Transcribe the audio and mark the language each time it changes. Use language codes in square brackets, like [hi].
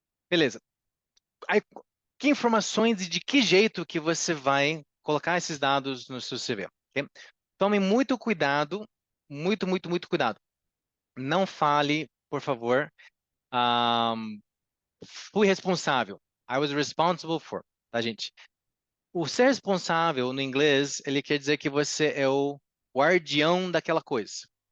[pt] Beleza. Aí, que informações e de que jeito que você vai colocar esses dados no seu CV? Ok? Tome muito cuidado, muito, muito, muito cuidado. Não fale, por favor, um, fui responsável. [en] I was responsible for, [pt] tá, gente? O ser responsável no inglês, ele quer dizer que você é o guardião daquela coisa.